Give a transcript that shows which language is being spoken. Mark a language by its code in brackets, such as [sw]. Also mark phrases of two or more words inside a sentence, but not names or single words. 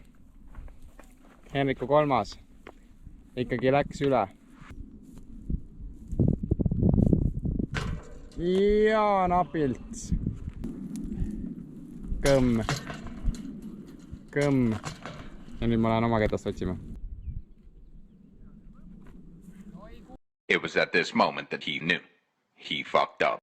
[et] Henriku 3. Ikkagi läks üle. Ja napilt. Kõmm. Kõmm. Ja nüüd ma lähen oma ketast otsima. [en] It was at this moment that he knew. He fucked up.